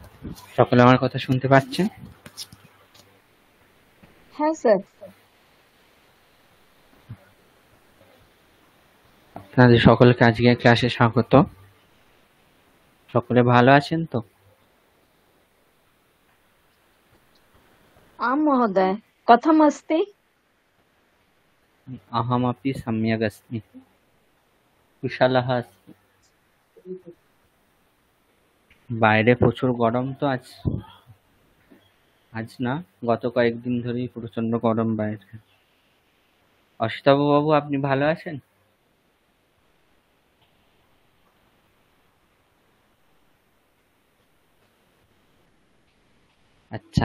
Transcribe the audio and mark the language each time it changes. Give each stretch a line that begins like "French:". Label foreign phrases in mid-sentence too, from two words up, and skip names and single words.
Bangla: সকলে আমার কথা শুনতে পাচ্ছেন? হ্যাঁ স্যার। আপনাদের সকলকে আজকের ক্লাসে স্বাগত। সকলে ভালো আছেন তো?
Sanskrit: आम महोदय, कथमस्ति? अहमपि सम्यक् अस्मि। कुशलः अस्मि।
Bangla: বাইরে প্রচুর গরম তো আজ না, গত কয়েকদিন ধরেই প্রচন্ড গরম বাইরে। অসিতাভ বাবু, আপনি ভালো আছেন? আচ্ছা।